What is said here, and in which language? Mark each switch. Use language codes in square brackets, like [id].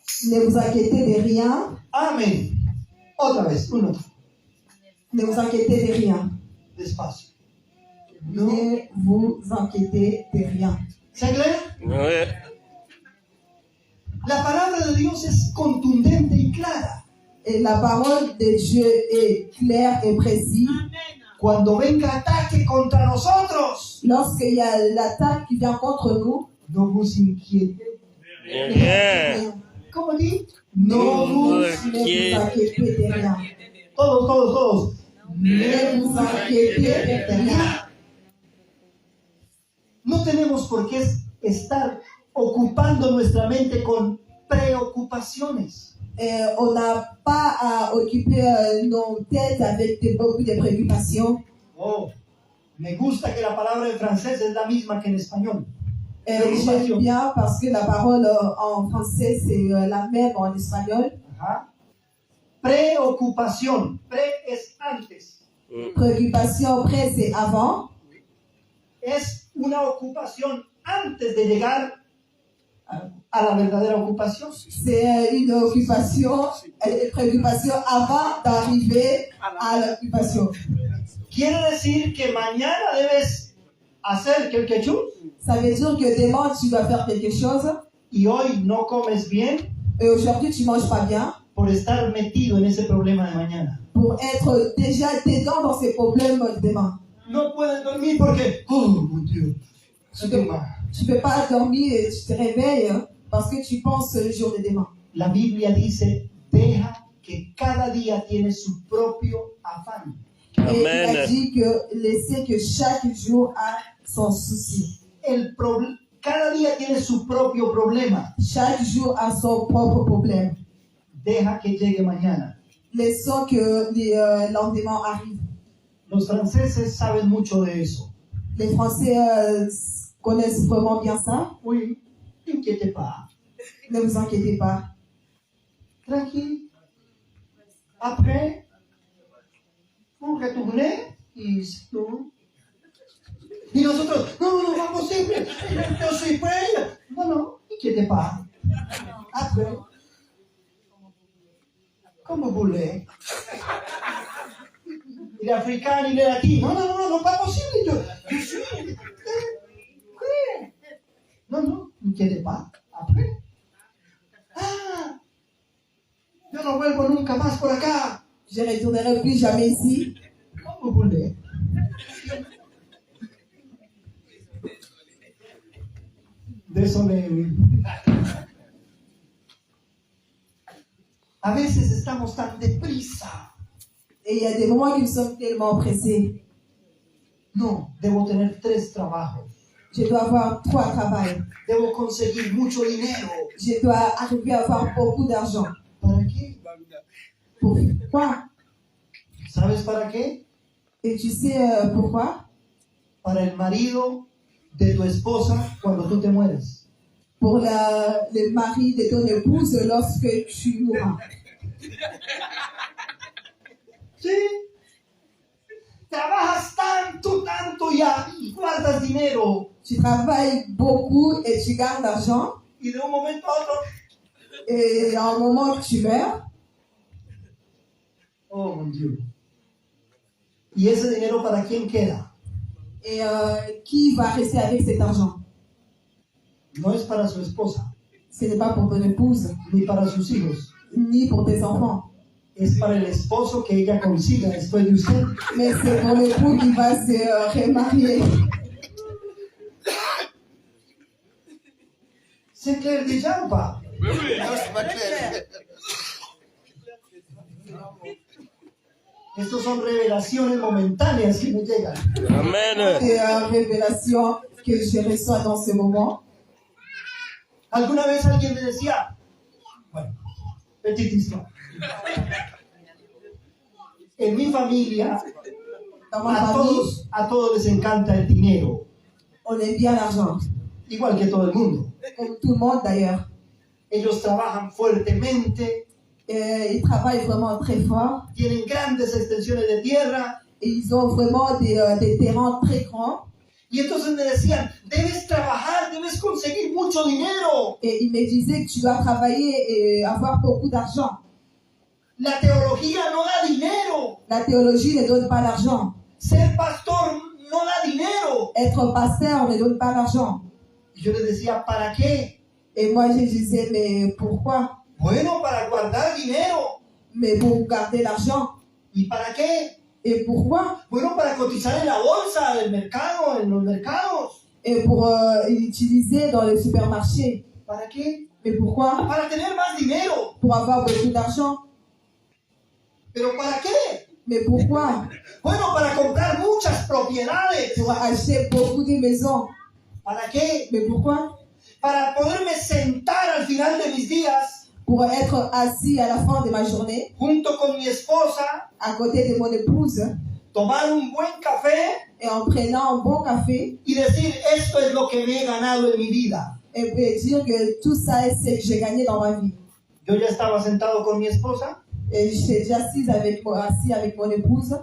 [fr] Ne vous inquiétez de rien. [es] Amén. Otra vez, uno. [fr] Ne vous inquiétez de rien. [es] Despacio. No. [fr] Ne vous inquiétez de rien. [es] ¿Se claro? [fr] Oui. [es] La palabra de Dios es contundente y clara. [fr] Et la parole de Dieu est claire et précise. [es] Cuando venga ataque contra nosotros, [fr] Lorsqu'il y a l'attaque qui vient contre nous, no vous inquiétez. Rien. [es] ¿Cómo [fr] dit? No vous. ne vous inquiétez de rien. [es] Todos. [fr] Ne vous inquiétez de rien. [es] No tenemos por qué estar ocupando nuestra mente con preocupaciones. [fr] On n'a pas à occuper nos têtes avec beaucoup de préoccupations. [es] Oh, me gusta que la palabra en francés es la misma que en español. [fr] J'aime bien parce que la parole en français c'est la même en espagnol. [es] Ajá. Preocupación. Pre es antes. [fr] Préoccupation, près c'est avant. [es] Es una ocupación antes de llegar a la verdadera ocupación. [fr] C'est une occupation, une préoccupation avant d'arriver à l'occupation. [es] Quiere decir que mañana debes hacer [fr] quelque chose Ça veut dire que demain tu dois faire quelque chose [es] y hoy no comes bien [fr] et aujourd'hui tu manges pas bien [es] por estar metido en ese problema de mañana. [fr] pour être déjà dedans dans ces problèmes demain. [es] No puedes dormir porque, [fr] oh mon Dieu, Tu peux pas dormir et tu te réveilles parce que tu penses le jour de demain. [es] La Biblia dice, deja que cada día tiene su propio afán. [fr] Et il Amen. a dit que laissez que chaque jour a son souci. [es] Cada día tiene su propio problema. [fr] Chaque jour a son propre problème. [es] Deja que llegue mañana. [fr] Laissons que les lendemains arrivent. [es] Los franceses saben mucho de eso. [fr] Les Français connaissent vraiment bien ça. Oui, inquiétez pas. Ne vous inquiétez pas. Tranquille. Après, vous retournez [es] y nosotros, no es posible. Yo soy prêt. [fr] No, inquiétez pas. Après, comme vous voulez. Il est africain, il est latino. Non, pas possible. Je suis. [es] ¿Qué? [fr] No, inquiétez pas. Après. [es] Ah, yo no vuelvo nunca más por acá. [fr] Je ne retournerai plus jamais ici. Comme vous voulez. Désolé. [es] A veces estamos tan deprisa. [fr] Et il y a des moments qui nous sommes tellement pressés. [es] No, debo tener 3 trabajos. [fr] Je dois avoir 3 travails. [es] Debo conseguir mucho dinero. [fr] Je dois arriver à avoir beaucoup d'argent. [es] ¿Para qué? [fr] Pourquoi? [es] ¿Sabes para qué? [fr] Et tu sais pourquoi? [es] Para el marido de tu esposa cuando tú te mueres. [fr] Pour le mari de ton épouse lorsque tu mourras. [es] ¿Sí? Trabajas tanto y guardas dinero. [fr] Tu travailles beaucoup et tu gardes l'argent. [es] Y de un momento a otro, [fr] Et à un moment que tu meurs, oh mon Dieu. [es] ¿Y ese dinero para quién queda? [fr] et qui va rester avec cet argent? [es] No es para su esposa, [fr] Ce n'est pas pour ton épouse, [es] ni para sus hijos. [fr] ni pour tes enfants. [es] Es para el esposo que ella consiga después de usted. [fr] Mais c'est pour l'époux qui va se remarier. ¿Se clair déjà ou pas? [es] Estos son revelaciones momentáneas que me llegan. Amen. [fr] C'est une révélation que je reçois dans ce moment. [es] Alguna vez alguien me decía, bueno, [fr] petite histoire. [es] En mi familia, [fr] Dans ma famille, [es] a todos les encanta el dinero, [fr] on aime bien l'argent. [es] igual que todo el mundo. [fr] Comme tout le monde d'ailleurs. [es] Ellos trabajan fuertemente, [fr] Ils travaillent vraiment très fort. [es] tienen grandes extensiones de tierra [fr] Et ils ont vraiment des terrains très grands. [es] Y entonces me decían, debes trabajar, debes conseguir mucho dinero. [fr] Et il me disait que tu dois travailler et avoir beaucoup d'argent. [es] La teología no da dinero. [fr] La théologie ne donne pas l'argent. [es] Ser pastor no da dinero. [fr] Être pasteur ne donne pas l'argent. [es] Y yo les decía, ¿para qué? [fr] Et moi, je disais, mais pourquoi? [es] Bueno, para guardar dinero. [fr] Mais pour garder l'argent. [es] ¿Y para qué? [fr] Et pourquoi? [es] Bueno, para cotizar en la bolsa del mercado, en los mercados. [fr] Et pour l'utiliser dans les supermarchés. [es] ¿Para qué? [fr] Mais pourquoi? [es] Para tener más dinero. [fr] Pour avoir beaucoup d'argent. [es] ¿Pero para qué? [fr] Mais pourquoi? [es] Bueno, para comprar muchas propiedades. [fr] Pour acheter beaucoup de maisons. [es] ¿Para qué? [fr] Mais pourquoi? [es] Para poderme sentar al final de mis días [fr] Pour être assis à la fin de ma journée, [es] junto con mi esposa, [fr] à côté de mon épouse, [es] tomar un buen café [fr] et en prenant un bon café, [es] y decir, esto es lo que me he ganado en mi vida. [fr] et dire que tout ça, c'est ce que j'ai gagné dans ma vie. [es] Yo ya estaba sentado con mi esposa, [fr] Et j'étais déjà assis avec mon épouse,